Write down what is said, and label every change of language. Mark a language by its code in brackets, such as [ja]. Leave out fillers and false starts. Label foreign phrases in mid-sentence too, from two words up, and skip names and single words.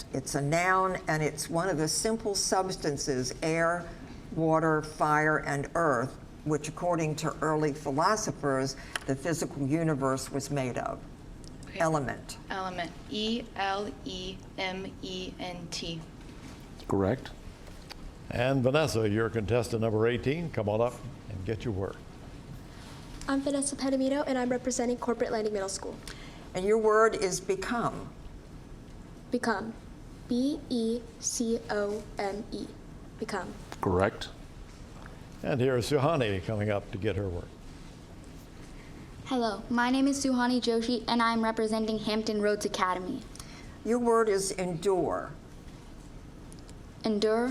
[en] It's a noun, and it's one of the simple substances, air, water, fire, and earth, which according to early philosophers, the physical universe was made of. Okay. Element. Element. E-L-E-M-E-N-T. Correct. And Vanessa, you're contestant number 18. Come on up and get your word. I'm Vanessa Pedamito, and I'm representing Corporate Landing Middle School. And your word is become. Become. B-E-C-O-M-E. Become. Correct. And here's Suhani coming up to get her word. Hello, my name is Suhani Joshi, and I'm representing Hampton Roads Academy. Your word is endure. Endure.